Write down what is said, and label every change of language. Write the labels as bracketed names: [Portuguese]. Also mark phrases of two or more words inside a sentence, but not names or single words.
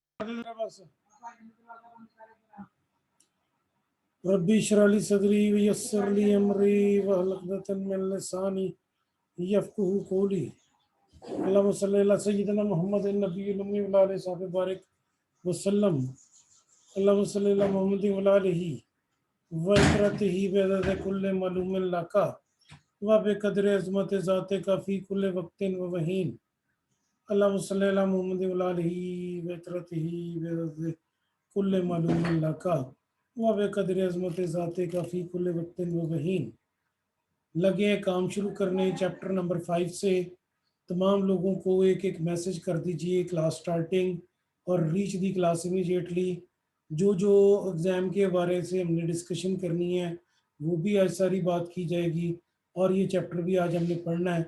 [Arabic] رب اشرح لي صدري ويسر لي أمري واحلل عقدة من لساني يفقهوا قولي. اللهم صل على سيدنا محمد النبي الأمي وعلى آله وصحبه بارك وسلم. اللهم صل على محمد وعلى آله وعترته بعدد كل معلوم لك وبقدر عظمة ذاتك في كل وقت وحين. اللهم صل على محمد وعلى آله وعترته بعدد كل معلوم لك وبقدر عظمة ذاتك في كل وقت وحين. [Urdu] لگے کام شروع کرنے چیپٹر نمبر 5 سے. تمام لوگوں کو ایک ایک میسج کر دیجیے [English] class starting [Urdu] और [English] reach the class immediately. [Urdu] جو ایگزام کے بارے سے ہم نے ڈسکشن کرنی ہے وہ بھی آج ساری بات کی جائے گی اور یہ چیپٹر بھی آج ہم نے پڑھنا ہے.